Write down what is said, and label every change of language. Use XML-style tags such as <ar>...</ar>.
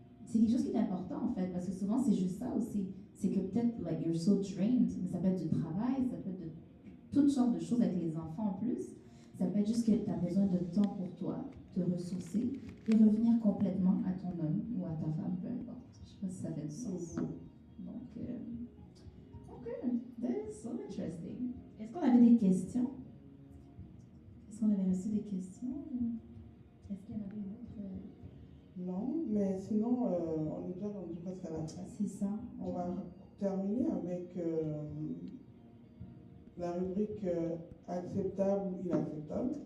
<fr>C'est quelque chose qui est important, en fait, parce que souvent, c'est juste ça aussi. C'est que peut-être,</fr> <en>like, you're so drained,</en> <fr>mais ça peut être du travail, ça peut être de toutes sortes de choses avec les enfants en plus. Ça peut être juste que tu as besoin de temps pour toi, te ressourcer et revenir complètement à ton homme ou à ta femme, peu importe. Je ne sais pas si ça fait du sens. Donc,</fr> <en>ok, that is so interesting.</en> <fr>Est-ce qu'on avait des questions? Est-ce qu'on avait reçu des questions? Est-ce qu'il y en avait une autre? Non, mais sinon, on est déjà rendu presque à la fin. C'est ça. On va terminer avec la rubrique acceptable ou inacceptable.</fr>